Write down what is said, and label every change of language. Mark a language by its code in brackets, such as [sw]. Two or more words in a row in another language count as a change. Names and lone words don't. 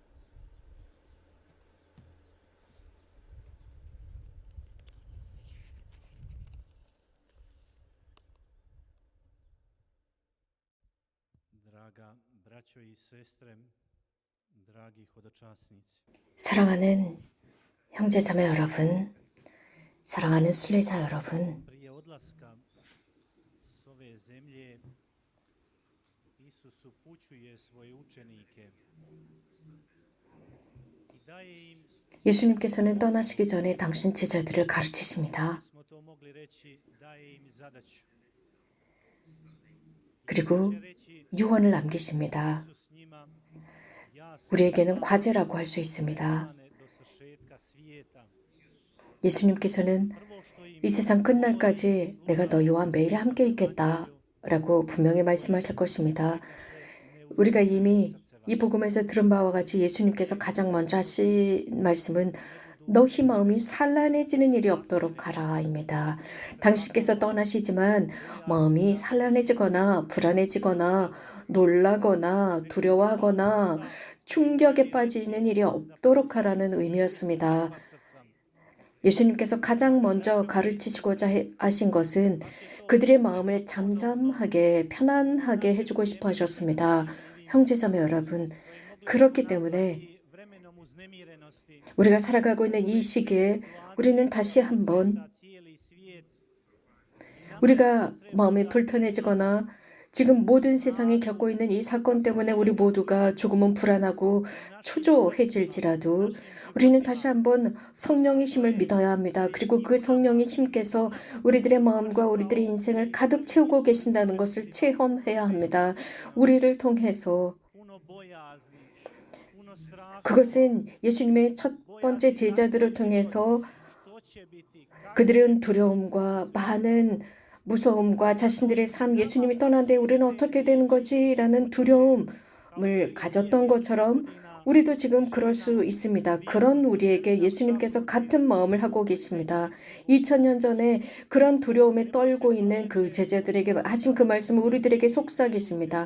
[hr] Draga braćo i sestre, dragi hodočasnici. [ko] 사랑하는 형제자매 여러분, 사랑하는 순례자 여러분, [hr] Prije odlaska s ove zemlje Isus upućuje svoje učenike i daje im, [ko] 예수님께서는 떠나시기 전에 당신 제자들을 가르치십니다. [hr] smo to mogli reći, daje im zadaću. [ko] 그리고 유언을 남기십니다. [hr] Isus njima, ja sam [ko] 우리에게는 과제라고 할 수 있습니다. [hr] do svršetka svijeta. [ko] 예수님께서는 [hr] Prvo što im [ko] 이 세상 끝날까지 내가 너희와 매일 함께 있겠다 라고 분명히 말씀하실 것입니다. 우리가 이미 이 복음에서 들은 바와 같이 예수님께서 가장 먼저 하신 말씀은 너희 마음이 산란해지는 일이 없도록 하라입니다. 당신께서 떠나시지만 마음이 산란해지거나 불안해지거나 놀라거나 두려워하거나 충격에 빠지는 일이 없도록 하라는 의미였습니다. 예수님께서 가장 먼저 가르치시고자 하신 것은 그들의 마음을 잠잠하게 편안하게 해주고 싶어 하셨습니다. 형제자매 여러분, 그렇기 때문에 [hr] vremenom uznemirenosti [ko] 우리가 살아가고 있는 이 시기에 우리는 다시 한번 [hr] za cijeli svijet [ko] 우리가 마음이 불편해지거나 지금 모든 세상이 겪고 있는 이 사건 때문에 우리 모두가 조금은 불안하고 초조해질지라도 우리는 다시 한번 성령의 힘을 믿어야 합니다. 그리고 그 성령의 힘께서 우리들의 마음과 우리들의 인생을 가득 채우고 계신다는 것을 체험해야 합니다. 우리를 통해서 [hr] puno bojazni, puno straha. [ko] 그것은 예수님의 첫 번째 제자들을 통해서 [hr] Što će biti? [ko] 그들은 두려움과 많은 무서움과 자신들의 삶, 예수님이 떠난 뒤에 우리는 어떻게 되는 거지? 라는 두려움을 가졌던 것처럼 우리도 지금 그럴 수 있습니다. 그런 우리에게 예수님께서 같은 마음을 하고 계십니다. 2000년 전에 그런 두려움에 떨고 있는 그 제자들에게 하신 그 말씀은 우리들에게 속삭이십니다.